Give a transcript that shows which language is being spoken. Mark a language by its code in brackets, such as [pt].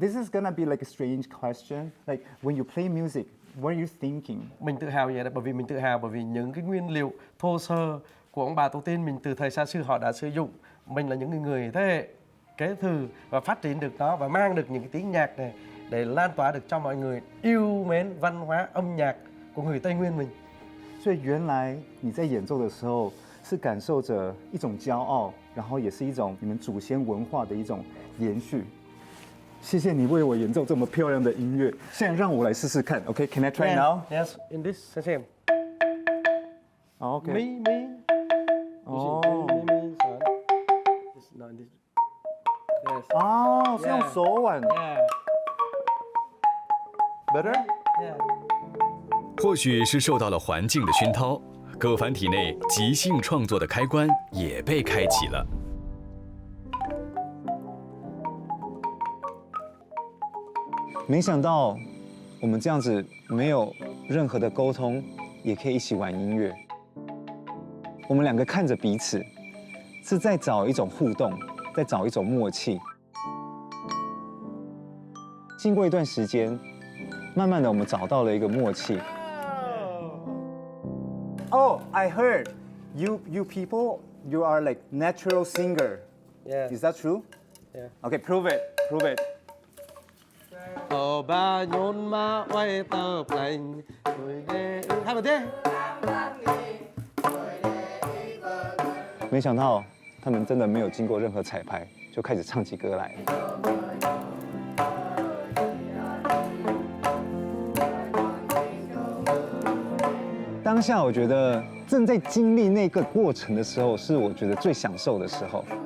[en] This is gonna be like a strange question. Like when you play music, what are you thinking? [vi] Mình tự hào vậy đó, bởi vì mình tự hào bởi vì những cái nguyên liệu thô sơ của ông bà tổ tiên mình từ thời xa xưa họ đã sử dụng. Mình là những người thế hệ kế thừa và phát triển được nó và mang được những cái tiếng nhạc này để lan tỏa được cho mọi người yêu mến văn hóa âm nhạc của người Tây Nguyên mình. [zh] 所以原来你在演奏的时候是感受着一种骄傲，然后也是一种你们祖先文化的一种延续。谢谢你为我演奏这么漂亮的音乐。现在让我来试试看 ，OK？ [en] Can I try now? Yes, in this same. OK。 Me. 哦。 Me. It's not this. Yes. [zh] 哦，是用手腕。 [en] Yeah. Better? Yeah. [zh] 或许是受到了环境的熏陶，葛凡体内即兴创作的开关也被开启了。没想到我们这样子没有任何的沟通，也可以一起玩音乐。我们两个看着彼此，是在找一种互动，在找一种默契。经过一段时间，慢慢的我们找到了一个默契。 [en] Oh, I heard you people, you are like natural singer. Yeah. Is that true? Yeah. Okay, prove it. Prove it. Ba nhôn ma quay tờ lành rồi đê hai bờ đê. [zh] 没想到他们真的没有经过任何彩排，就开始唱起歌来。当下我觉得正在经历那个过程的时候，是我觉得最享受的时候。